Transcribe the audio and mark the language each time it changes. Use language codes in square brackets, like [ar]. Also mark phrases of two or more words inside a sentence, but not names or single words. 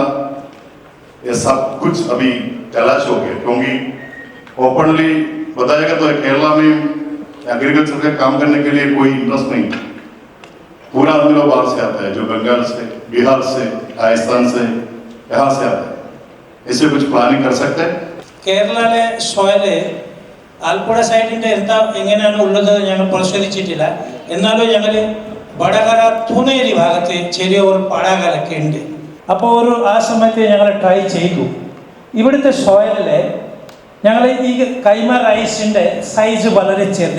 [hi] ये सब कुछ अभी तलाश हो गया क्योंकि ओपनली बताएगा तो केरला में एग्रीकल्चर का काम करने के लिए कोई इंटरेस्ट नहीं. पूरा आदमी लोग बाहर से आता है, जो बंगाल से, बिहार से, राजस्थान से, यहाँ से आता है. इसे कुछ प्लानिंग कर सकते हैं. [ml] കേരളയിലെ സോയില് ആലപ്പുഴ സൈഡിൻ്റെ എങ്ങനെയാണ് ഉള്ളത് ഞങ്ങൾ പരിശോധിച്ചിട്ടില്ല. എന്നാലും ഞങ്ങൾ വടകര തൂണേരി ഭാഗത്ത് ചെറിയ ഒരു പടാകലൊക്കെ ഉണ്ട്. അപ്പോൾ ആ സമയത്ത് ഞങ്ങൾ ട്രൈ ചെയ്തു. ഇവിടുത്തെ സോയിലിൽ ഞങ്ങൾ ഈ കൈമ റൈസിൻ്റെ സൈസ് വളരെ ചെറുത്.